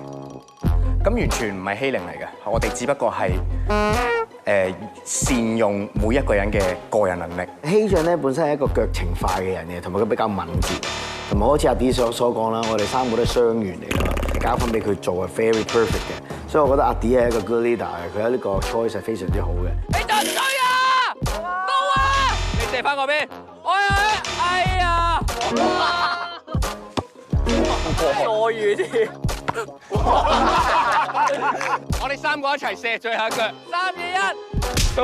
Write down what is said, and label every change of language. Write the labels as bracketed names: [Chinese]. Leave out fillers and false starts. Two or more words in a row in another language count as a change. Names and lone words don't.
[Cantonese] 咁完全唔係欺凌嚟嘅，我哋只不過係善用每一個人嘅個人能力。希俊咧本身係一個腳程快嘅人嘅，同埋佢比較敏捷，同埋好似阿 D 所講啦，我哋3個都係傷員嚟㗎嘛，交翻俾佢做係 [English] very perfect [Cantonese] 嘅，所以我覺得阿 D 係一個 [English] good leader [Cantonese] 嘅，佢有呢個 choice 係非常之好嘅。你就追啊！到啊！你射翻嗰邊，哎呀！坐遠啲。我哋3個一齊射最後一腳，3、2、1。